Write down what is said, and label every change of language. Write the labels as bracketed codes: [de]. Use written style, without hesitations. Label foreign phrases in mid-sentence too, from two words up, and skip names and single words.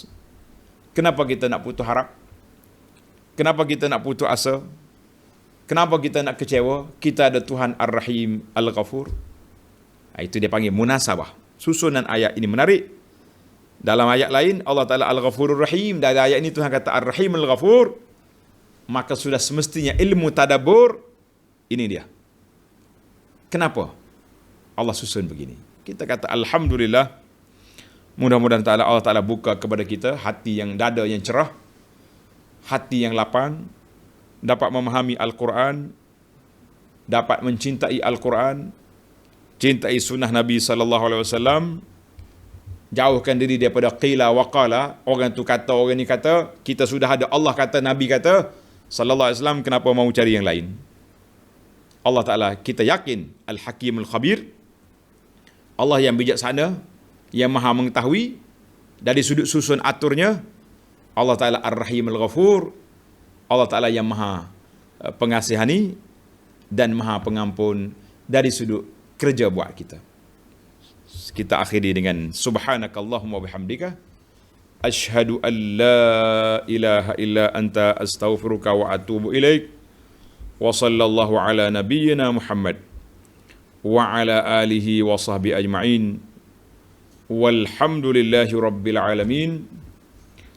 [ms] Kenapa kita nak putus harap? Kenapa kita nak putus asa? Kenapa kita nak kecewa? Kita ada Tuhan [ar] الرحيم الغفور. [ms] Itu dia panggil munasabah. Susunan ayat ini menarik. Dalam ayat lain Allah Ta'ala [ar] الغفور الرحيم. [ms] Dari ayat ini Tuhan kata [ar] الرحيم الغفور. [ms] Maka sudah semestinya ilmu tadabbur ini dia. Kenapa Allah susun begini? Kita kata alhamdulillah. Mudah-mudahan Allah Ta'ala buka kepada kita hati yang dada yang cerah, hati yang lapang, dapat memahami Al-Quran, dapat mencintai Al-Quran, cintai sunnah Nabi SAW, jauhkan diri daripada [ar] قيل وقال, [ms] orang tu kata, orang ni kata. Kita sudah ada Allah kata, Nabi kata [ar] صلى الله عليه وسلم, [ms] kenapa mau cari yang lain? Allah Ta'ala kita yakin [ar] الحكيم الخبير, [ms] Allah yang bijaksana, yang maha mengetahui. Dari sudut susun aturnya Allah Ta'ala [ar] الرحيم الغفور, [ms] Allah Ta'ala yang maha pengasihani dan maha pengampun dari sudut kerja buat kita. Kita akhiri dengan [ar] سبحانك اللهم بحمدك أشهد أن لا إله إلا أنت أستغفرك وأتوب إليك وصلى الله على نبينا محمد وعلى آله وصحبه أجمعين والحمد لله رب العالمين.